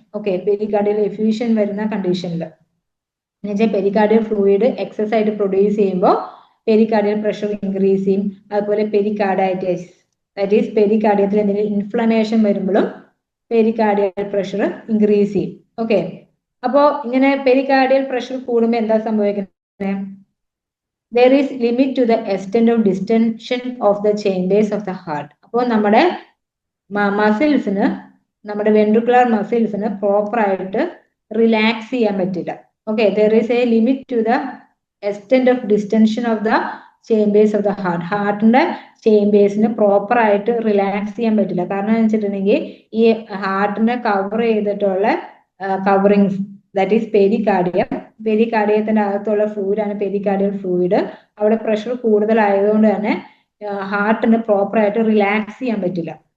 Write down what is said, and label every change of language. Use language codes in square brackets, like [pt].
[ml] Okay, pericardial effusion വരുന്ന കണ്ടീഷനിൽ എന്നുവെച്ചാൽ പെരികാർഡിയൽ ഫ്ലൂയിഡ് എക്സസ് ആയിട്ട് പ്രൊഡ്യൂസ് ചെയ്യുമ്പോൾ പെരികാർഡിയൽ പ്രഷർ ഇൻക്രീസ് ചെയ്യും. അതുപോലെ പെരികാർഡൈറ്റിസ്, [en] that is [ml] പെരികാർഡിയത്തിൽ എന്തെങ്കിലും ഇൻഫ്ലമേഷൻ വരുമ്പോഴും പെരികാർഡിയൽ പ്രഷർ ഇൻക്രീസ് ചെയ്യും. ഓക്കെ, അപ്പോ ഇങ്ങനെ പെരികാർഡിയൽ പ്രഷർ കൂടുമ്പോൾ എന്താ സംഭവിക്കുന്നത്? [en] there is limit to the extent of distension of the chambers of the heart. [ml] അപ്പോൾ നമ്മുടെ മസിൽസിന്, നമ്മുടെ വെൻട്രിക്കുലർ മസിൽസിന് പ്രോപ്പർ ആയിട്ട് റിലാക്സ് ചെയ്യാൻ പറ്റില്ല. [en] Okay, there is a limit to the extent of distension of the chambers of the heart. [ml] ഹാർട്ടിന്റെ ചേമ്പേഴ്സിന് proper ആയിട്ട് relax ചെയ്യാൻ പറ്റില്ല. കാരണം എന്ന് വെച്ചിട്ടുണ്ടെങ്കിൽ ഈ ഹാർട്ടിനെ കവർ ചെയ്തിട്ടുള്ള കവറിങ്സ്, [en] that is [ml] പെരികാർഡിയം. പെരികാർഡിയത്തിന്റെ അകത്തുള്ള ഫ്ലൂയിഡാണ് പെരികാർഡിയൽ ഫ്ലൂയിഡ്. അവിടെ പ്രഷർ കൂടുതലായതുകൊണ്ട് തന്നെ ഹാർട്ടിന് പ്രോപ്പർ ആയിട്ട് റിലാക്സ് ചെയ്യാൻ പറ്റില്ല.